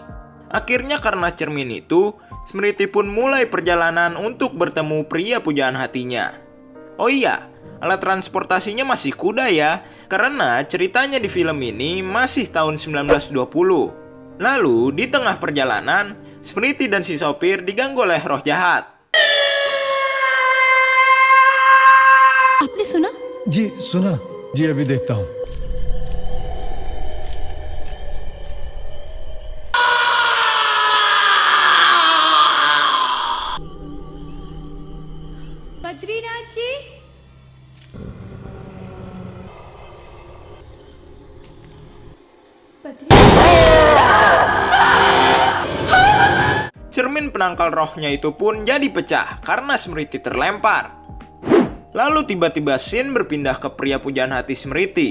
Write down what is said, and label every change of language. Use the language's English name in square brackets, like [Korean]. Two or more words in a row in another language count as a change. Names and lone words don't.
[Indonesian] Akhirnya karena cermin itu, Smriti pun mulai perjalanan untuk bertemu pria pujaan hatinya. Oh iya, alat transportasinya masih kuda ya, karena ceritanya di film ini masih tahun 1920. Lalu di tengah perjalanan, Smriti dan si sopir diganggu oleh roh jahat. [Hindi] आपने सुना? जी सुना जी अभी देखता हूँ बद्रीनाथ जी [Indonesian] Cermin penangkal rohnya itu pun jadi pecah karena Smriti terlempar. Lalu tiba-tiba scene berpindah ke pria pujaan hati Smriti.